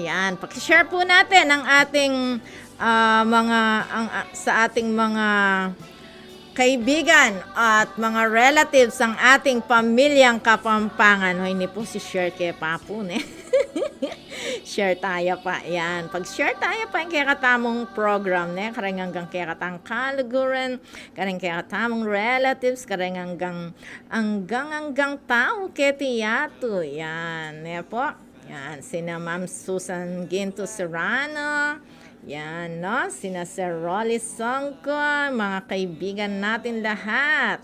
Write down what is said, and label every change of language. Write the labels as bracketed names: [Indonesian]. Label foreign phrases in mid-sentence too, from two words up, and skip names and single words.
[Filipino] Yan, paki-share po natin ang ating sa ating mga kaibigan at mga relatives ang ating Pamilyang Kapampangan. [Pampanga] Hoy, ni po si share kay Papu, ne? Share tayo pa. Yan. Pag-share tayo pa yung kaya katamong program, ne? Karang hanggang kaya katang kaluguran, karang kaya katamong relatives, karang hanggang tao ketiyato. Yan. Ne po? Yan. [Filipino] Sina Ma'am Susan Ginto Serrano, yan, no? Sina Sir Rolly Songko, mga kaibigan natin lahat.